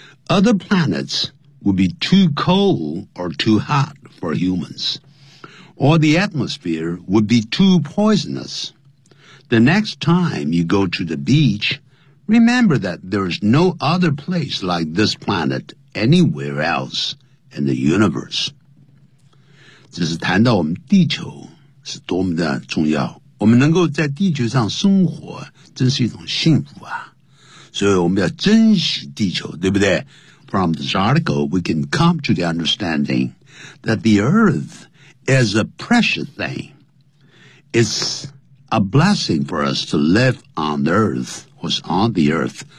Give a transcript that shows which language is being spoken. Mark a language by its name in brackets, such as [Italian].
[English] Other planets would be too cold or too hot for humans, or the atmosphere would be too poisonous. The next time you go to the beach, remember that there is no other place like this planet anywhere else in the universe. [Chinese] 这是谈到我们地球是多么的重要，我们能够在地球上生活真是一种幸福啊，所以我们要珍惜地球，对不对？ [English] From this article, we can come to the understanding that the Earth is a precious thing. It's a blessing for us to live on the Earth, or on the Earth.